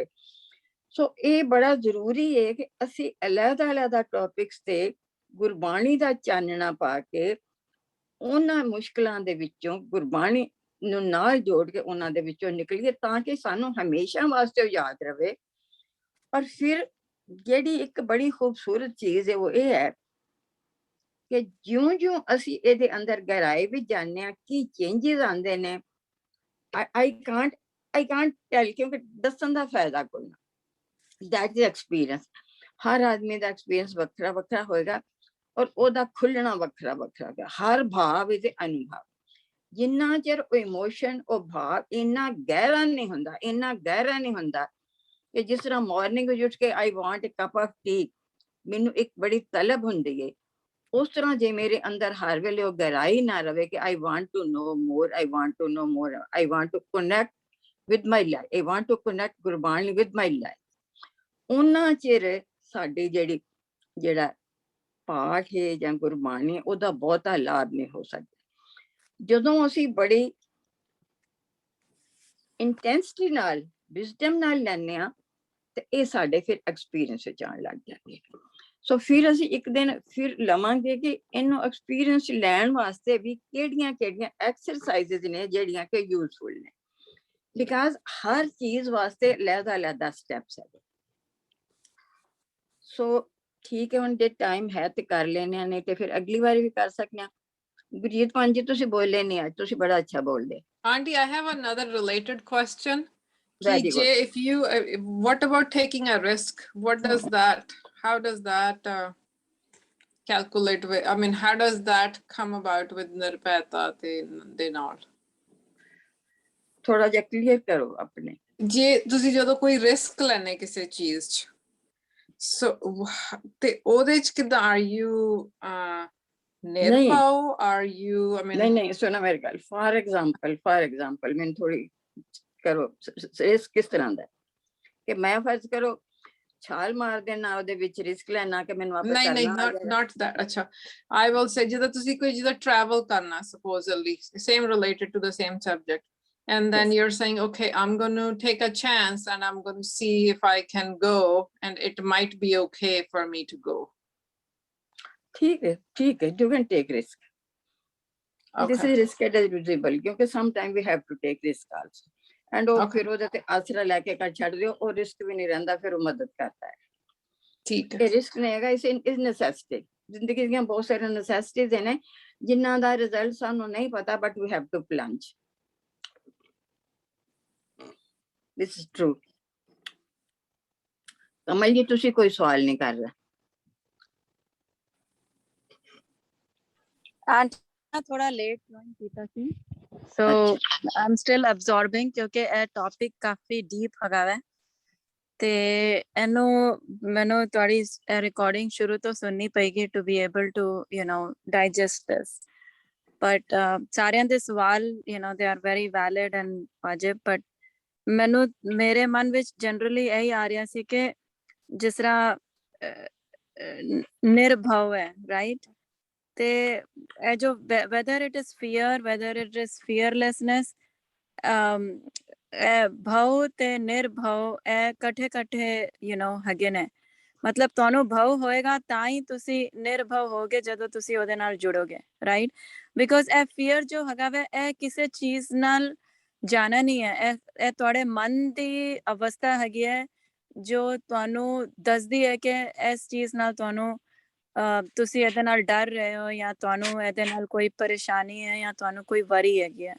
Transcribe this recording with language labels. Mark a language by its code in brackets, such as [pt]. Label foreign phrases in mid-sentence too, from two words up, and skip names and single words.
[pa] ਸੋ ਇਹ ਬੜਾ ਜ਼ਰੂਰੀ ਹੈ ਕਿ ਅਸੀਂ ਅਲੱਗ-ਅਲੱਗ ਟੌਪਿਕਸ ਤੇ ਗੁਰਬਾਣੀ ਦਾ ਚਾਨਣਾ ਪਾ ਕੇ ਉਹਨਾਂ ਮੁਸ਼ਕਲਾਂ ਦੇ ਵਿੱਚੋਂ ਗੁਰਬਾਣੀ ਨੂੰ ਨਾਲ ਜੋੜ ਕੇ ਉਹਨਾਂ ਦੇ ਵਿੱਚੋਂ ਨਿਕਲੀਏ, ਤਾਂ ਕਿ ਸਾਨੂੰ ਹਮੇਸ਼ਾ ਵਾਸਤੇ ਉਹ ਯਾਦ ਰਵੇ। ਔਰ ਫਿਰ ਜਿਹੜੀ ਇੱਕ ਬੜੀ ਖੂਬਸੂਰਤ ਚੀਜ਼ ਹੈ ਉਹ ਇਹ ਹੈ ਕਿ ਜਿਉਂ-ਜਿਉਂ ਅਸੀਂ ਇਹਦੇ ਅੰਦਰ ਗਹਿਰਾਈ ਵਿੱਚ ਜਾਂਦੇ ਹਾਂ, ਕੀ ਚੇਂਜਸ ਆਉਂਦੇ ਨੇ, [en] I can't tell, [pa] ਕਿਉਂਕਿ ਦੱਸਣ ਦਾ ਫਾਇਦਾ ਕੋਈ ਨਾ। [en] that is experience. [pa] ਹਰ ਆਦਮੀ ਦਾ ਐਕਸਪੀਰੀਅੰਸ ਵੱਖਰਾ ਵੱਖਰਾ ਹੋਏਗਾ ਔਰ ਉਹਦਾ ਖੁੱਲਣਾ ਵੱਖਰਾ ਵੱਖਰਾ ਹੋਏਗਾ। ਹਰ ਭਾਵ ਇਹਦੇ ਅਨੁਭਵ, ਜਿੰਨਾ ਚਿਰ ਉਹ ਇਮੋਸ਼ਨ, ਉਹ ਭਾਵ ਇੰਨਾ ਗਹਿਰਾ ਨਹੀਂ ਹੁੰਦਾ, ਇੰਨਾ ਗਹਿਰਾ ਨਹੀਂ ਹੁੰਦਾ ਕਿ ਜਿਸ ਤਰ੍ਹਾਂ ਮਾਰਨਿੰਗ ਵਿੱਚ ਉੱਠ ਕੇ [en] I want a cup of tea, [pa] ਮੈਨੂੰ ਇੱਕ ਬੜੀ ਤਲਬ ਹੁੰਦੀ ਹੈ, ਉਸ ਤਰ੍ਹਾਂ ਜੇ ਮੇਰੇ ਅੰਦਰ ਹਰ ਵੇਲੇ ਉਹ ਗਹਿਰਾਈ ਨਾ ਰਵੇ ਕਿ [en] I want to know more, I want to know more, I want to connect with my life, I want to connect ਗੁਰਬਾਣੀ with my life, [pa] ਉਹਨਾਂ ਚਿਰ ਸਾਡੀ ਜਿਹੜਾ ਪਾਠ ਹੈ ਜਾਂ ਗੁਰਬਾਣੀ, ਉਹਦਾ ਬਹੁਤਾ ਲਾਭ ਨਹੀਂ ਹੋ ਸਕਦਾ। ਜਦੋਂ ਅਸੀਂ ਬੜੀ ਇੰਟੈਂਸਿਟੀ ਨਾਲ, ਵਿਜ਼ਡਮ ਨਾਲ ਲੈਂਦੇ ਹਾਂ, ਤੇ ਇਹ ਸਾਡੇ ਫਿਰ ਐਕਸਪੀਰੀਅੰਸ ਵਿੱਚ ਆਉਣ ਲੱਗ ਜਾਂਦੇ। ਸੋ ਫਿਰ ਅਸੀਂ ਇੱਕ ਦਿਨ ਫਿਰ ਲਵਾਂਗੇ ਕਿ ਇਹਨੂੰ ਐਕਸਪੀਰੀਅੰਸ ਲੈਣ ਵਾਸਤੇ ਵੀ ਕਿਹੜੀਆਂ ਕਿਹੜੀਆਂ ਐਕਸਰਸਾਈਜ਼ਸ ਨੇ ਜਿਹੜੀਆਂ ਕਿ ਯੂਜ਼ਫੁਲ ਨੇ, ਬਿਕਾਜ਼ ਹਰ ਚੀਜ਼ ਵਾਸਤੇ ਅਲੱਗ-ਅਲੱਗ ਸਟੈਪਸ ਹੈ। ਸੋ ਠੀਕ ਹੈ, ਹੁਣ ਜੇ ਟਾਈਮ ਹੈ ਤੇ ਕਰ ਲੈਣੇ ਆ, ਨਹੀਂ ਤੇ ਫਿਰ ਅਗਲੀ ਵਾਰੀ ਵੀ ਕਰ ਸਕਦੇ ਹਾਂ। ਗੁਰਜੀਤ ਮਾਨ ਜੀ, ਤੁਸੀਂ ਬੋਲੇ ਨਹੀਂ ਅੱਜ, ਤੁਸੀਂ ਬੜਾ ਅੱਛਾ ਬੋਲਦੇ। [en] Auntie, I have another related question. Very good. If you, what about taking a risk? What does that, how does that calculate with, I mean, how does that come about with [pa] ਨਿਰਭੈਤਾ ਦੇ ਨਾਲ? ਥੋੜਾ ਜਿਹਾ ਕਲੀਅਰ ਕਰੋ ਆਪਣੇ। ਜੇ ਤੁਸੀਂ ਜਦੋਂ ਕੋਈ ਰਿਸਕ ਲੈਣੇ ਕਿਸੇ ਚੀਜ਼ 'ਚ, ਸੋ ਤੇ ਉਹਦੇ 'ਚ ਕਿੱਦਾਂ, [en] are you ਨਿਰਭਉ, are you, I mean, [pa] ਨਹੀਂ ਸੁਣੋ ਮੇਰੀ ਗੱਲ। [en] for example [pa] ਮੈਨੂੰ ਥੋੜੀ ਕਰੋ, ਰਿਸਕ ਕਿਸ ਤਰ੍ਹਾਂ ਦਾ ਕਿ ਮੈਂ ਫਰਜ਼ ਕਰੋ ਛਾਲ ਮਾਰ ਦੇਣਾ, ਉਹਦੇ ਵਿੱਚ ਰਿਸਕ ਲੈਣਾ ਕਿ ਮੈਨੂੰ ਆਪੇ ਕਰਨਾ। ਨਹੀਂ, [en] not that, [pa] ਅੱਛਾ, [en] I will say [pa] ਜਦੋਂ ਤੁਸੀਂ ਕੋਈ ਜਿਹਦਾ travel ਕਰਨਾ, [en] supposedly same related to the same subject, and then you're saying, okay, I'm going to take a chance and I'm going to see if I can go and it might be okay for me to go. [pa] ਠੀਕ ਹੈ, [en] you can take risk. This is risk advisable, ਕਿਉਂਕਿ sometime we have to take risk also. [pa] And ਉਹ ਫਿਰ ਉਹਦੇ ਤੇ ਆਸਰਾ ਲੈ ਕੇ ਕਰ ਛੱਡ ਦਿਓ, ਉਹ ਰਿਸਕ ਵੀ ਨਹੀਂ ਰਹਿੰਦਾ, ਫਿਰ ਉਹ ਮਦਦ ਕਰਦਾ ਹੈ। ਠੀਕ ਹੈ, ਇਹ ਰਿਸਕ ਨਹੀਂ ਹੈਗਾ, ਇਸ ਨੈਸੈਸਿਟੀ। ਜ਼ਿੰਦਗੀ ਦੀਆਂ ਬਹੁਤ ਸਾਰੀਆਂ ਨੈਸੈਸਿਟੀਜ਼ ਨੇ ਜਿਨ੍ਹਾਂ ਦਾ ਰਿਜ਼ਲਟ ਸਾਨੂੰ ਨਹੀਂ ਪਤਾ, [en] but we have to plunge. This is true. [pa] ਕਮਲ ਜੀ, ਤੁਸੀਂ ਕੋਈ ਸਵਾਲ ਨਹੀਂ ਕਰ ਰਹੇ? ਥੋੜਾ [en] late join [pa] ਕੀਤਾ ਸੀ, ਸੋ [en] I'm still absorbing, [pa] ਕਿਉਂਕਿ ਇਹ ਟੌਪਿਕ ਕਾਫੀ ਡੀਪ ਹੈਗਾ ਵੈ, ਤੇ ਇਹਨੂੰ ਮੈਨੂੰ ਤੁਹਾਡੀ ਰਿਕਾਰਡਿੰਗ ਸ਼ੁਰੂ ਤੋਂ ਸੁਣਨੀ ਪਏਗੀ [en] to be able to digest this. [pa] ਬਟ ਸਾਰਿਆਂ ਦੇ ਸਵਾਲ [en] they are very valid and [pa] ਵਾਜਿਬ, ਬਟ ਮੈਨੂੰ ਮੇਰੇ ਮਨ ਵਿੱਚ ਜਨਰਲੀ ਇਹੀ ਆ ਰਿਹਾ ਸੀ ਕਿ ਜਿਸ ਤਰ੍ਹਾਂ ਨਿਰਭਉ ਹੈ, ਰਾਈਟ, ਤੇ ਇਹ ਜੋ [en] whether it is fear, whether it is fearlessness, [pa] ਭਉ ਤੇ ਨਿਰਭਉ ਇਹ ਇਕੱਠੇ ਹੈਗੇ ਨੇ। ਮਤਲਬ ਤੁਹਾਨੂੰ ਭਉ ਹੋਏਗਾ ਤਾਂ ਹੀ ਤੁਸੀਂ ਨਿਰਭਉ ਹੋਗੇ, ਜਦੋਂ ਤੁਸੀਂ ਉਹਦੇ ਨਾਲ ਜੁੜੋਗੇ, ਰਾਈਟ, ਬਿਕੋਜ਼ ਇਹ ਫੀਅਰ ਜੋ ਹੈਗਾ ਵਾ, ਇਹ ਕਿਸੇ ਚੀਜ਼ ਨਾਲ ਜਾਣਾ ਨਹੀਂ ਹੈ, ਇਹ ਤੁਹਾਡੇ ਮਨ ਦੀ ਅਵਸਥਾ ਹੈਗੀ ਹੈ ਜੋ ਤੁਹਾਨੂੰ ਦੱਸਦੀ ਹੈ ਕਿ ਇਸ ਚੀਜ਼ ਨਾਲ ਤੁਹਾਨੂੰ ਤੁਸੀਂ ਇਹਦੇ ਨਾਲ ਡਰ ਰਹੇ ਹੋ, ਜਾਂ ਤੁਹਾਨੂੰ ਇਹਦੇ ਨਾਲ ਕੋਈ ਪਰੇਸ਼ਾਨੀ ਹੈ, ਜਾਂ ਤੁਹਾਨੂੰ ਕੋਈ ਵਰੀ ਹੈਗੀ ਹੈ।